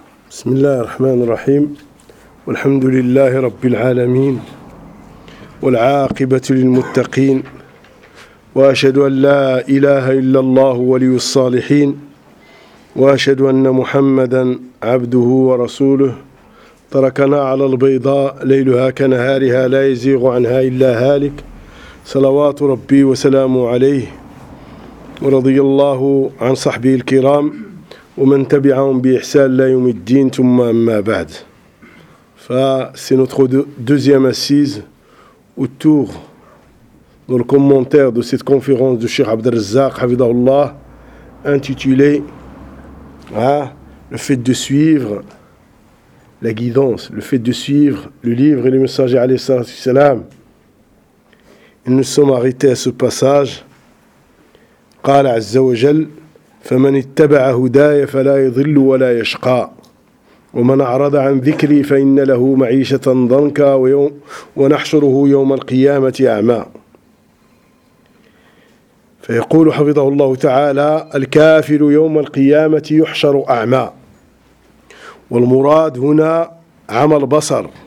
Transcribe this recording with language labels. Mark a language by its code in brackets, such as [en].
[ar] بسم الله الرحمن الرحيم، والحمد لله رب العالمين، والعاقبة للمتقين، وأشهد أن لا إله إلا الله ولي الصالحين، وأشهد أن محمدًا عبده ورسوله. تركنا على البيضاء ليلها كنهارها لا يزيغ عنها إلا هالك. صلوات ربي وسلامه عليه، ورضي الله عن صحبه الكرام ومن تبعهم بإحسان لا يوم الدين. ثم أما بعد، [fr] c'est notre deuxième assise autour dans le commentaire de cette conférence de Cheikh Abd al-Razzaq Hafidahullah, intitulée le fait de suivre la guidance, le fait de suivre le livre et les messagers [ar] alayhi salam. [fr] Et nous sommes arrêtés à ce passage. [ar] قال عز وجل فمن اتبع هداي فلا يضل ولا يشقى ومن اعرض عن ذكري فان له معيشه ضنكا ويوم ونحشره يوم القيامه اعمى. فيقول حفظه الله تعالى الكافر يوم القيامه يحشر اعمى، والمراد هنا عمى البصر.